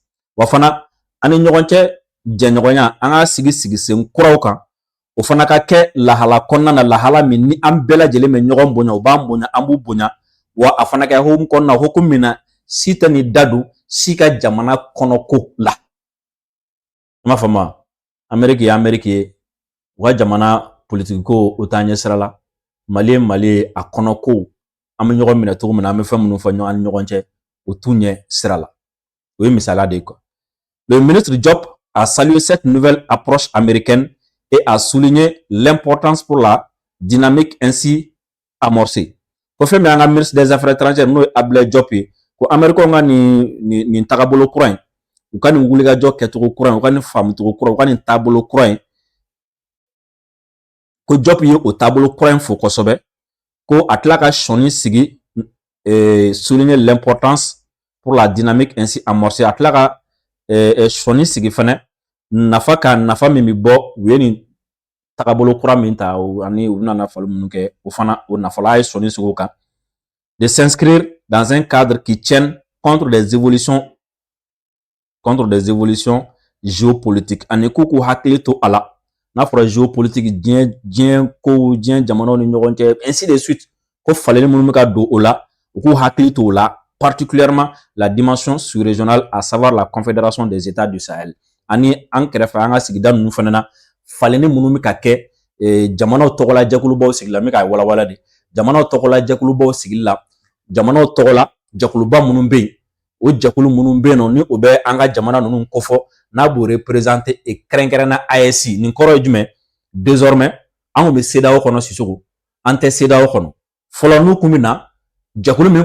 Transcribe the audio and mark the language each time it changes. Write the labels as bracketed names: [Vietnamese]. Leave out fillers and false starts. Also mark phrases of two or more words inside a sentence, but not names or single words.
[Bambara] Wa fana an ni ɲɔgɔn cɛ jɛɲɔgɔnya an ka sigi sen kuraw kan, o fana ka kɛ lahala kɔnɔna na, lahala min ni an bɛɛ lajɛlen bɛ ɲɔgɔn bonya, o b'an bonya, an b'u bonya, wa a fana kɛ hokumu kɔnɔna na, hokumu min na si tɛ ni da don si ka jamana kɔnɔko la. I m'a faamu? Amérique ye Amérique ye, u ka jamana politique ko o t'an ɲɛ sira la, Mali ye Mali ye, a kɔnɔko an bɛ ɲɔgɔn minɛ cogo min na, an bɛ fɛn minnu fɔ ɲɔgɔn ni ɲɔgɔn cɛ, o t'u ɲɛ sira la. O ye misaliya de ye quoi. [French] Le ministre Diop a salué cette nouvelle approche américaine et a souligné l'importance pour la dynamique ainsi amorcée. [Bambara] Ko fɛn min an ka [French] ministre des affaires étrangères [Bambara] n'o ye Abdoulaye Diop ye ko Américains ka nin tagabolo kura in u ka nin wulikajɔ kɛcogo kura in u ka nin faamucogo kura u ka nin taabolo kura in ko Diop ye o taabolo kura in fo kosɛbɛ ko a tila ka sɔni sigi [French] souligner l'importance pour la dynamique ainsi amorcée [Bambara] a tila ka sɔni sigi fɛnɛ nafa ka nafa min bɛ bɔ u ye nin tagabolo kura min ta ani u nana fali minnu kɛ o fana o nafala ye sɔni sigi o kan de [French] s'inscrire dans un cadre qui tienne contre des évolutions [Bambara] géopolitiques ani k'u hakili to a la n'a fɔra géopolitique diɲɛ kow diɲɛ jamanaw ni ɲɔgɔn cɛ [French] ainsi de suite [Bambara] ko falenni minnu bɛ ka don o la u k'u hakili to o la [French] particulièrement la dimension sous-régionale à savoir la confédération des états du Sahel [Bambara] ani an kɛrɛfɛ an ka sigida ninnu fana na falenni minnu bɛ ka kɛ jamanaw tɔgɔla jɛkulubaw sigila n bɛ k'a walawala de jamanaw tɔgɔla jɛkulubaw sigili la jamanaw tɔgɔla jɛkuluba minnu bɛ yen o jɛkulu minnu bɛ yen nɔ ni o bɛ an ka jamana ninnu kofɔ n'a b'o représenter kɛrɛnkɛrɛnna AES nin kɔrɔ ye jumɛn désormais an bɛ CEDEAO kɔnɔ Sisoko an tɛ CEDEAO kɔnɔ fɔlɔ n'u kun bɛ na jɛkulu min